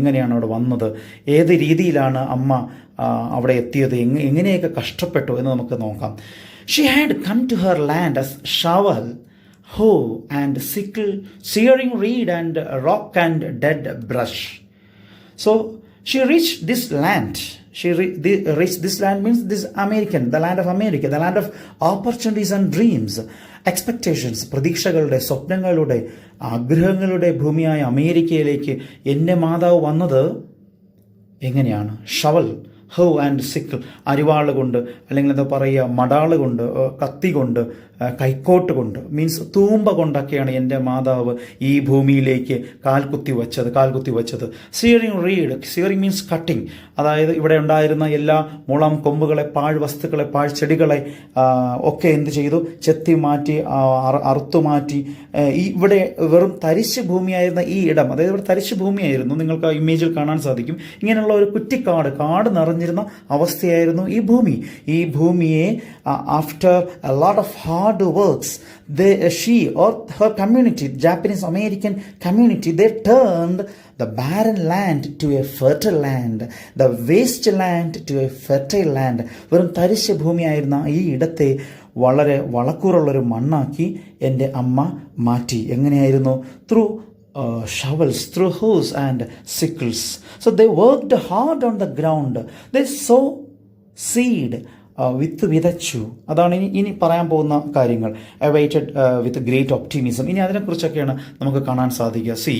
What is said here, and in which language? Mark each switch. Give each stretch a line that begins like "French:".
Malayalam: എങ്ങനെയാണ് അവിടെ വന്നത്, ഏത് രീതിയിലാണ് അമ്മ അവിടെ എത്തിയത്, എങ്ങനെയൊക്കെ കഷ്ടപ്പെട്ടു എന്ന് നമുക്ക് നോക്കാം.
English: She had come to her land as shovel, hoe and sickle, shearing reed and rock and dead brush. So she reached this land. Reached this land means this American, the land of America, the land of opportunities and dreams, expectations,
Malayalam: പ്രതീക്ഷകളുടെ, സ്വപ്നങ്ങളുടെ, ആഗ്രഹങ്ങളുടെ ഭൂമിയായ അമേരിക്കയിലേക്ക് എൻ്റെ മാതാവ് വന്നത് എങ്ങനെയാണ്?
English: shovel, hoe and sickle,
Malayalam: അരിവാള് കൊണ്ട്, അല്ലെങ്കിൽ എന്താ പറയുക, മടാള് കൊണ്ട്, കത്തി കൊണ്ട്, കൈക്കോട്ട് കൊണ്ട്, മീൻസ് തൂമ്പ കൊണ്ടൊക്കെയാണ് എൻ്റെ മാതാവ് ഈ ഭൂമിയിലേക്ക് കാൽകുത്തി വച്ചത്. സിയറിങ് മീൻസ് കട്ടിങ്, അതായത് ഇവിടെ ഉണ്ടായിരുന്ന എല്ലാ മുളം കൊമ്പുകളെ, പാഴ് വസ്തുക്കളെ, പാഴ് ചെടികളെ ഒക്കെ എന്ത് ചെയ്തു, ചെത്തി മാറ്റി, അറുത്തു മാറ്റി. ഇവിടെ വെറും തരിശ് ഭൂമിയായിരുന്ന ഈ ഇടം, അതായത് ഇവിടെ തരിശ് ഭൂമിയായിരുന്നു, നിങ്ങൾക്ക് ആ ഇമേജിൽ കാണാൻ സാധിക്കും. ഇങ്ങനെയുള്ള ഒരു കാട് നിറഞ്ഞിരുന്ന അവസ്ഥയായിരുന്നു ഈ ഭൂമിയെ
English: After a lot of hard works, she or her community, Japanese American community, they turned the barren land to a fertile land, the waste land to a fertile land.
Malayalam: വെറും തരിശ് ഭൂമിയായിരുന്ന ഈ ഇടത്തെ വളരെ വളക്കൂറുള്ളൊരു മണ്ണാക്കി എൻ്റെ അമ്മ മാറ്റി. എങ്ങനെയായിരുന്നു?
English: Through shovels, through hoes and sickles. So they worked hard on the ground. They sow seed,
Malayalam: വിത്ത് വിതച്ചു. അതാണ് ഇനി പറയാൻ പോകുന്ന കാര്യങ്ങൾ.
English: Awaited with great optimism.
Malayalam: ഇനി അതിനെക്കുറിച്ചൊക്കെയാണ് നമുക്ക് കാണാൻ സാധിക്കുക.